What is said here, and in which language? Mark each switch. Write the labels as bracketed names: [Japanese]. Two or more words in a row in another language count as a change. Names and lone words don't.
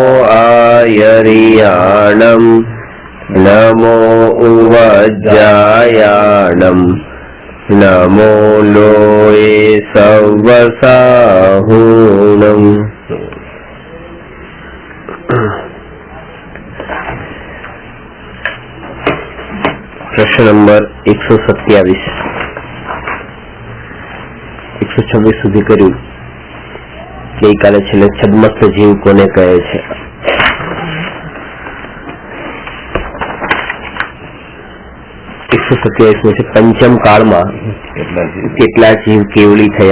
[Prakrit languages] आयर्याणं नमो उवज्जायाणं नमो लोये सव्वसाहूणम्। [Gujarati] પ્રશ્ન નંબર 127 126 સુધી કર્યું। ગઈકાલે છેલ્લે છદ્મસ્ત જીવ કોને કહે છે? 127 છે પંચમ કાળમાં કેટલા જીવ કેવલી થયા?